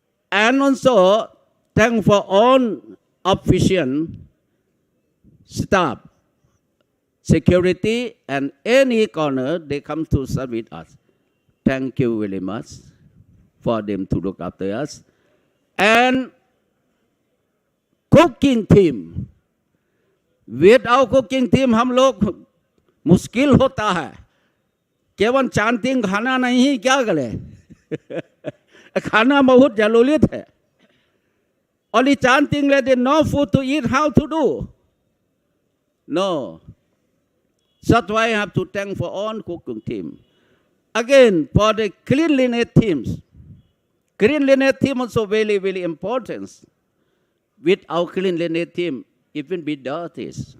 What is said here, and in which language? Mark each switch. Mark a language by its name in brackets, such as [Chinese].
[English] And also thank for all official staff, security, and any corner, they come to serve with us. Thank you very much for them to look after us. And cooking team. Without cooking team, [Hindi] हम लोग मुश्किल होता है. केवल chanting खाना नहीं क्या करें? खाना बहुत जरूरी है. [English] Only chanting like no food to eat, how to do? No. That's why I have to thank for all cooking team. Again, for the cleanliness teams. Cleanliness team also very, very important. Without cleanliness team, it will be dirty.